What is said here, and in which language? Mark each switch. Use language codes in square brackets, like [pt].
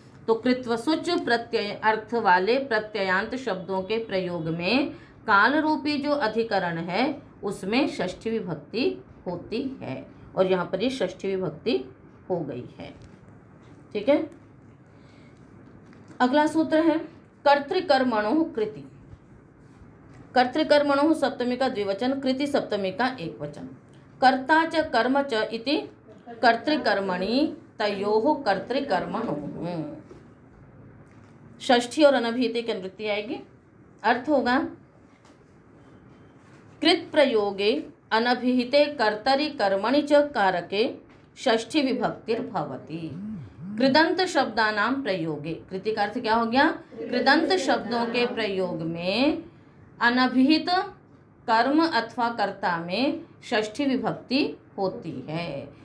[hi] तो कृत्व सुच प्रत्यय अर्थ वाले प्रत्ययांत शब्दों के प्रयोग में काल रूपी जो अधिकरण है उसमें षष्ठी विभक्ति होती है, और यहाँ पर ये षष्ठी विभक्ति हो गई है। ठीक है। अगला सूत्र है [sa] कर्तृकर्मणो कृति। [hi] कर्तृकर्मणो सप्तमी का द्विवचन, कृति सप्तमी का एक वचन। [sa] कर्ता च कर्म च इति कर्तृकर्मणि तयोः कर्तृकर्मणो। [hi] षष्ठी और अनभिहिते की अनुवृत्ति आएगी। अर्थ होगा [sa] कृत प्रयोगे अनभिहिते कर्तरि कर्मणि च कारके षष्ठी विभक्तिर्भवति। कृदंत शब्दानां प्रयोगे, [hi] कृति का अर्थ क्या हो गया, कृदंत शब्दों के प्रयोग में अनभिहित कर्म अथवा कर्ता में षष्ठी विभक्ति होती है।